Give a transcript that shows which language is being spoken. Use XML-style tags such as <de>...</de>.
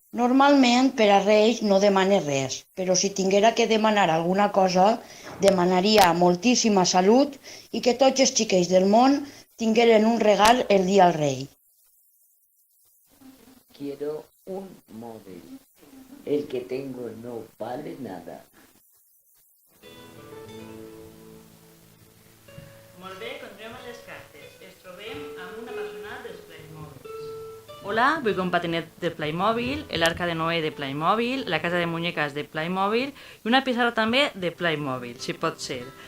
<ca>Normalment per a Reis no demane res, però si tinguera que demanar alguna cosa, demanaria moltíssima salut i que tots els xiquets del món tingueren un regal el dia al rei.</ca> <es>Quiero un móvil. El que tengo no vale nada.</es> <ca>Molt bé, continuem amb les cartes. Ens trobem amb una personal dels Playmobils. Hola, vull un patinet de Playmobil, l'arca de Noé de Playmobil, la casa de muñeques de Playmobil i una pissarra també de Playmobil, si pot ser.</ca>